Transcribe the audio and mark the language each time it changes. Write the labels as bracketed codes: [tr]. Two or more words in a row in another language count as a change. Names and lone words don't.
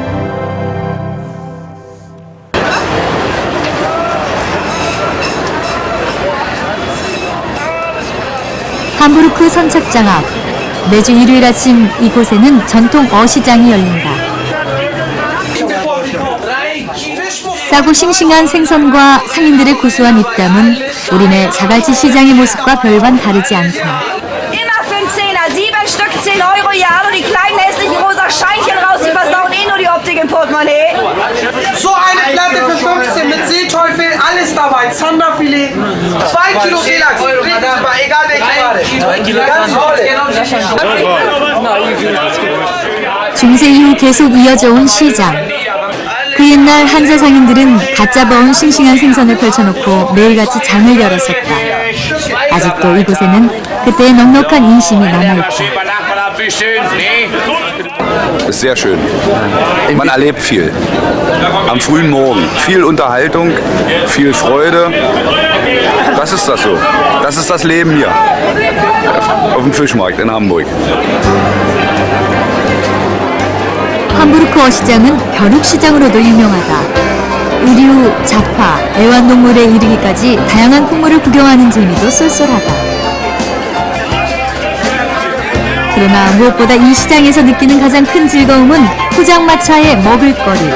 [ko] 함부르크 선착장 앞. 매주 일요일 아침 이곳에는 전통 어시장이 열린다. 싸고 싱싱한 생선과 상인들의 고소한 입담은 우리네 자갈치 시장의 모습과 별반 다르지 않다. [de] Immer 15er, 7 Stück, 10 Euro, ja, nur die kleinen hässlichen rosa Scheinchen raus, die versauen eh nur die Optik im Portemonnaie. So eine Platte für 15 mit Seeteufel, alles ist dabei Zanderfilet, 2 Kilo Seelachs, super, egal welche Ware. Ganz tolle. [ko] 중세 이후 계속 이어져 온 시장. 그 옛날 한자 상인들은 갓 잡아온 싱싱한 생선을 펼쳐놓고 매일같이 장을 열었었다. 아직도 이곳에는 그때의 넉넉한 인심이 남아있다. [de] Ist sehr schön. Man erlebt viel. Am frühen Morgen. Viel Unterhaltung, viel Freude. Das ist das so. Das ist das Leben hier. Auf dem Fischmarkt in Hamburg. [ko] 함부르크 어시장은 벼룩시장으로도 유명하다. 의류, 잡화, 애완동물에 이르기까지 다양한 풍물을 구경하는 재미도 쏠쏠하다. 그러나 무엇보다 이 시장에서 느끼는 가장 큰 즐거움은 포장마차의 먹을거리.